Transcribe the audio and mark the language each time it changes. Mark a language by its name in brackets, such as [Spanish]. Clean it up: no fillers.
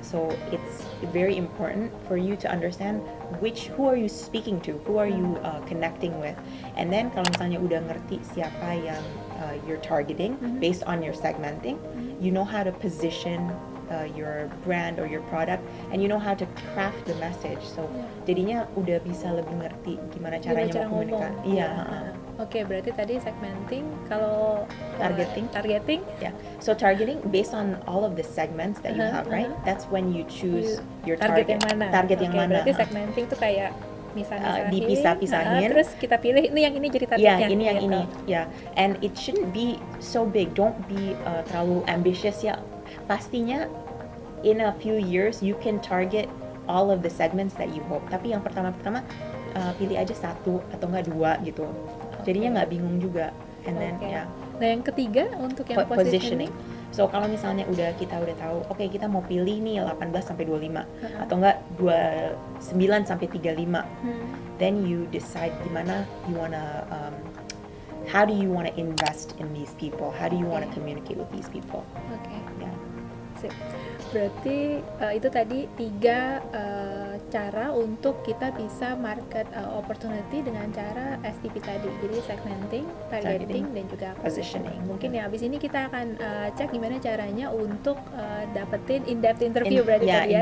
[English] So it's very important for you to understand who are you speaking to, who are you connecting with, and then [Indonesian] kalau misalnya udah ngerti siapa yang [English] you're targeting based on your segmenting, you know how to position your brand or your product, and you know how to craft the message. [Indonesian] So jadinya udah bisa lebih ngerti gimana caranya cara mau komunikasi. Iya. Oke, berarti tadi segmenting, kalau [English] Targeting. Yeah. So targeting based on all of the segments that you have, right? That's when you choose your target target. [Indonesian] yang mana? Target yang Oke, mana? berarti segmenting tuh kayak misah-misahin, dipisah-pisahin. terus kita pilih ini yang ini jadi [English] Yeah, [Indonesian] targetnya. ini yang gitu. ini. Yeah. [English] And it shouldn't be so big. Don't be terlalu ambitious ya. Pastinya in a few years you can target all of the segments that you hope. [Indonesian] Tapi yang pertama-tama pilih aja satu atau enggak dua gitu. Jadinya nggak bingung juga. [English] And then ya. [Indonesian] Nah, yang ketiga untuk yang positioning. So kalau misalnya kita udah tahu, oke, kita mau pilih nih 18 sampai 25 atau enggak 29 sampai 35. [English] Then you decide gimana you wanna how do you wanna invest in these people? How do you wanna communicate with these people? [Indonesian] Oke. Ya. Sip. Berarti itu tadi 3 cara untuk kita bisa market opportunity dengan cara STP tadi. Jadi segmenting, targeting, dan juga positioning. Mungkin ya abis ini kita akan cek gimana caranya untuk dapetin in-depth interview berarti tadi ya.